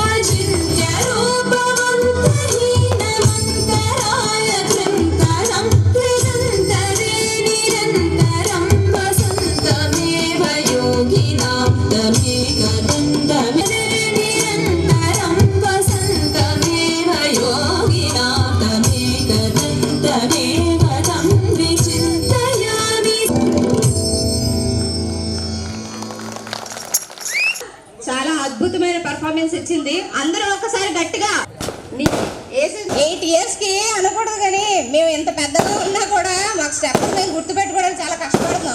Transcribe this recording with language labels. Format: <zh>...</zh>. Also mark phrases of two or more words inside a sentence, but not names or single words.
<sa>अचिन्त्यरूपमन्तहीनमन्तराय चिन्तनं निरन्तरे निरन्तरं वसन्तमेव योगिनां तमेकदन्तमे निरन्तरं वसन्तमेव योगिनां तमेकदन्तमेव तं विचिन्तयामि</sa> <te>చాలా అద్భుతమైన పర్ఫార్మెన్స్ ఇచ్చింది. అందరూ ఒకసారి గట్టిగా 8 years కి అనకూడదు, కానీ మేము ఇంత పెద్దగా ఉన్నా కూడా మాకు స్టెప్స్ మేము గుర్తు పెట్టుకోవడానికి చాలా కష్టపడుతున్నాం.</te>